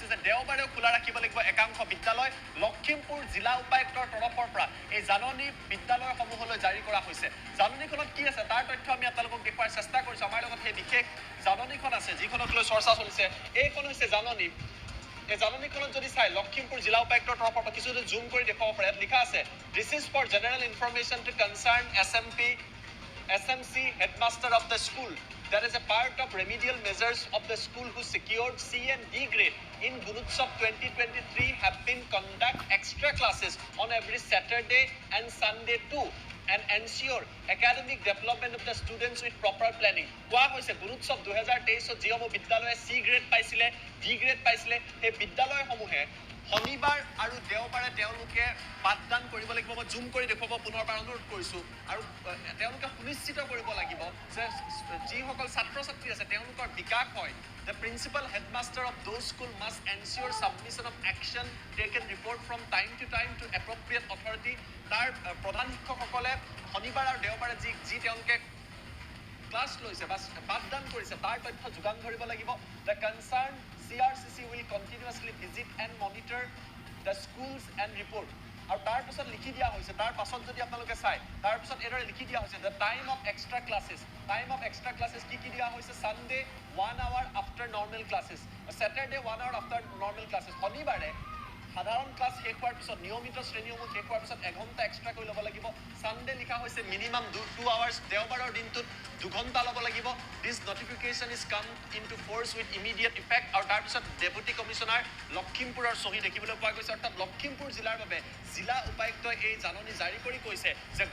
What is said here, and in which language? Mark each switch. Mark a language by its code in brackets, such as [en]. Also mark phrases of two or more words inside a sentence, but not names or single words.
[as] যে দেওবাৰেও খোলা ৰাখিব লাগিব একাংশ বিদ্যালয় লখিমপুৰ জিলা উপায়ুক্তৰ তৰফৰ পৰা এই জাননী বিদ্যালয়সমূহলৈ জাৰি কৰা হৈছে জাননীখনত কি আছে তাৰ তথ্য আমি আপোনালোকক দেখুৱাৰ চেষ্টা কৰিছো আমাৰ লগত সেই বিশেষ জাননীখন আছে যিখনক লৈ চৰ্চা চলিছে এইখন হৈছে জাননী এই জাননীখনত যদি চাই লখিমপুৰ জিলা উপায়ুক্তৰ তৰফৰ পৰা কিছু জুম কৰি দেখুৱাব পাৰে ইয়াত লিখা আছে [en] this is for general information to concern SMC headmaster of the school that is a part of remedial measures of the school who secured C&D grade in Gunutsav 2023 have been conduct extra classes on every Saturday and Sunday too and ensure academic development of the students with proper planning [as] কোৱা হৈছে গুণোৎসৱ 2023 জিঅম বিদ্যালয়ে C গ্ৰেড পাইছিলে D গ্ৰেড পাইছিলে এই বিদ্যালয়সমূহে শনিবাৰ আৰু দেওবাৰে তেওঁলোকে পাঠদান কৰিব লাগিব মই জুম কৰি দেখুৱাব পুনৰবাৰ অনুৰোধ কৰিছো আৰু তেওঁলোকে সুনিশ্চিত কৰিব লাগিব যে যিসকল ছাত্ৰ ছাত্ৰী আছে তেওঁলোকৰ বিকাশ হয় [en] The principal headmaster of those school must ensure submission of action taken report from time to time to appropriate authority [as] তাৰ প্ৰধান শিক্ষকসকলে শনিবাৰ আৰু দেওবাৰে যি তেওঁলোকে ক্লাছ লৈছে বা পাঠদান কৰিছে তাৰ তথ্য যোগান ধৰিব লাগিব [en] The concerned CRCC will continuously visit and monitor the schools and report [as] আৰু তাৰ পিছত লিখি দিয়া হৈছে তাৰ পাছত যদি আপোনালোকে চাই তাৰ পিছত এৰে লিখি দিয়া হৈছে [en] the time of extra classes [as] কি দিয়া হৈছে [en] Sunday 1 hour after normal classes Saturday 1 hour after normal classes [as] শনিবাৰে সাধাৰণ ক্লাছ শেষ হোৱাৰ পিছত নিয়মিত শ্ৰেণীসমূহ শেষ হোৱাৰ পিছত 1 ঘণ্টা এক্সট্ৰা কৰি ল'ব লাগিব সানডে লিখা হৈছে [en] minimum 2 hours [as] দেওবাৰৰ দিনটোত 2 ঘণ্টা ল'ব লাগিব [en] this notification is come into force with immediate effect [as] আৰু তাৰপিছত [en] deputy commissioner [as] লখিমপুৰৰ চহী দেখিবলৈ পোৱা গৈছে অৰ্থাৎ লখিমপুৰ জিলাৰ বাবে জিলা উপায়ুক্তই এই জাননী জাৰি কৰি কৈছে যে